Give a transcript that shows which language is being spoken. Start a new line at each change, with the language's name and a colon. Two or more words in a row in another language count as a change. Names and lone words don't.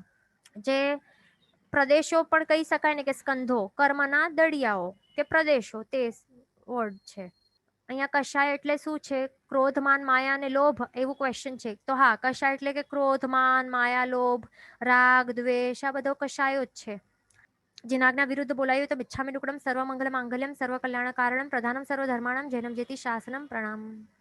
Gujarati: જે પ્રદેશો પણ કહી શકાય ને કે સ્કંધો, કર્મના દડિયાઓ કે પ્રદેશો, તે વર્ડ છે. અહીંયા કષાય એટલે શું છે? ક્રોધ, માન, માયા અને લોભ, એવું ક્વેશ્ચન છે. તો હા, કષાય એટલે કે ક્રોધ, માન, માયા, લોભ, રાગ, દ્વેષ, આ બધો કષાયો જ છે. જિનાજ્ઞા વિરુદ્ધ બોલાયો તો
Prakrit languages: बिच्छामि दुक्कडम,
Sanskrit: सर्व मंगल मांगल्यम, सर्व कल्याण कारणम, प्रधानम सर्व धर्माणम, जैनम जेति शासनम.
Hindi: प्रणाम.